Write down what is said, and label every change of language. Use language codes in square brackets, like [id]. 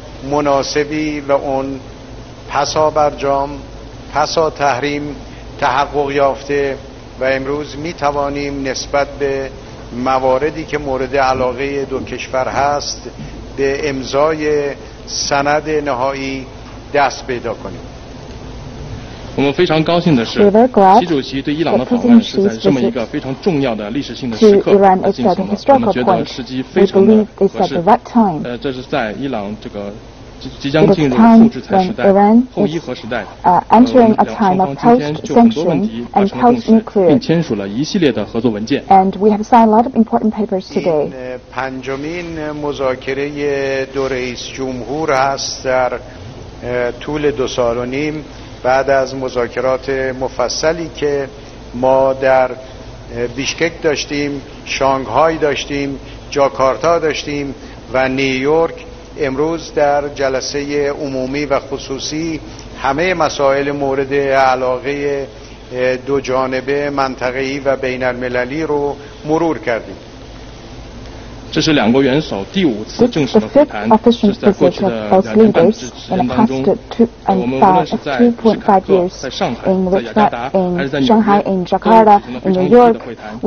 [fa] مناسبی و اون پسا برجام پسا تحریم تحقق یافته و امروز می توانیم نسبت به مواردی که مورد علاقه دو کشور هست به امضای سند نهایی دست پیدا کنیم. [zh] 我们非常高兴的是，习主席对伊朗的访问是在这么一个非常重要的历史性的时刻进行的，我们觉得时机非常的合适。这是在伊朗这个即将进入后制裁时代、后伊核时代，两双方今天就很多问题达成了共识，并签署了一系列的合作文件。 [en] And we have signed a lot of important papers today. [fa] پنجمین مذاکره دو رئیس جمهور هست در طول 2 سال و نیم بعد از مذاکرات مفصلی که ما در بیشکک داشتیم، شانگهای داشتیم، جاکارتا داشتیم و نیویورک. امروز در جلسه عمومی و خصوصی همه مسائل مورد علاقه دو جانبه منطقه‌ای و بین المللی رو مرور کردیم. [zh] 这是两国元首第5次正式的会谈，是在过去的2年半之时间当中，我们无论是在史卡克、在上海、在雅加达，还是在纽约，都举行了非常有意义的会谈。